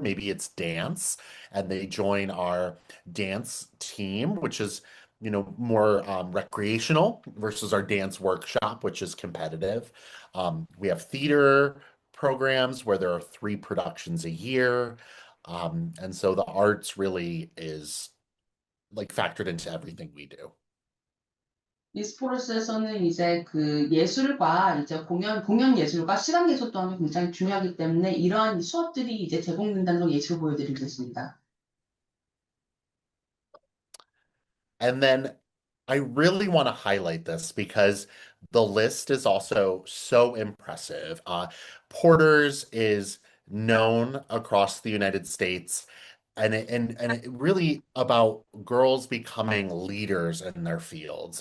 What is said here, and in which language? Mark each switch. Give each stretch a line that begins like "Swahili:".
English: Maybe it's dance, and they join our dance team, which is more recreational versus our dance workshop, which is competitive. We have theater programs where there are 3 productions a year. And so the arts really is like factored into everything we do.
Korean: e스포츠에서는 이제 그 예술과 이제 공연 예술과 시각 예술 또한 굉장히 중요하기 때문에 이러한 수업들이 이제 제공된다는 걸 예시로 보여드리겠습니다.
English: And then I really want to highlight this because the list is also so impressive. Porter's is known across the United States, and it really about girls becoming leaders in their fields.